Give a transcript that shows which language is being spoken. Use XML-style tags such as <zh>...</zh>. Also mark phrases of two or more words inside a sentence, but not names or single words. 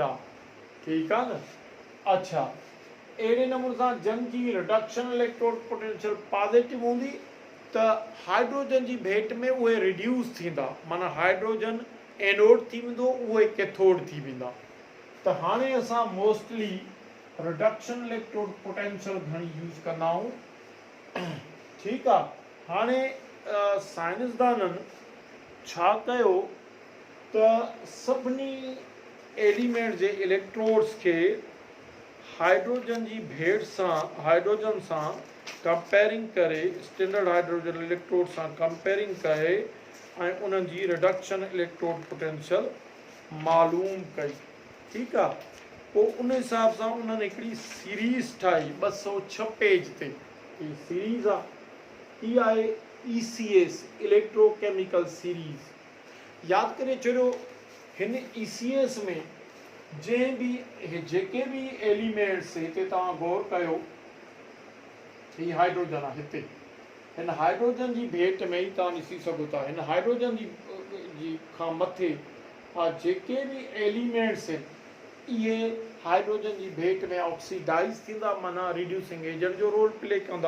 <sd>ठीकु आहे न। अच्छा, अहिड़े नमूने सां जन जी</sd> <en>reduction electrode potential positive</en> <sd>हूंदी त हाइड्रोजन जी भेट में उहे रिड्यूस थींदा, माना हाइड्रोजन एनोड थी वेंदो, उहे कैथोड थी वेंदा। त हाणे असां</sd> <en>mostly reduction electrode potential</en> <sd>घणी यूज़ कंदा आहियूं। ठीकु आहे। हाणे साइंसदाननि छा कयो त सभिनी एलिमेंट जे इलेक्ट्रोड्स के हाइड्रोजन जी भेट सां हाइड्रोजन सां कंपेयरिंग करे</sd> <en>standard hydrogen electrode</en> <sd>सां कंपेयरिंग करे ऐं उन्हनि जी</sd> <en>reduction electrode potential</en> <sd>मालूम कई। ठीकु आहे। पोइ उन हिसाब सां उन्हनि हिकिड़ी सीरीज़ ठाही 206 पेज ते। हीअ सीरीज़ आहे, इहा आहे</sd> <en>ECS electrochemical series.</en> <sd>यादि करे छॾियो हिन ECS में जंहिं बि जेके बि एलिमेंट्स हिते तव्हां गौर कयो, हीअ हाइड्रोजन आहे, हिते हिन हाइड्रोजन जी भेट में ई तव्हां ॾिसी सघो था हिन हाइड्रोजन जी खां मथे जेके बि एलिमेंट्स आहिनि इहे हाइड्रोजन जी भेट में ऑक्सीडाइज़ थींदा, माना</sd> <en>reducing agent</en> <sd>जो</sd> <en>role play</en> <sd>कंदा।</sd>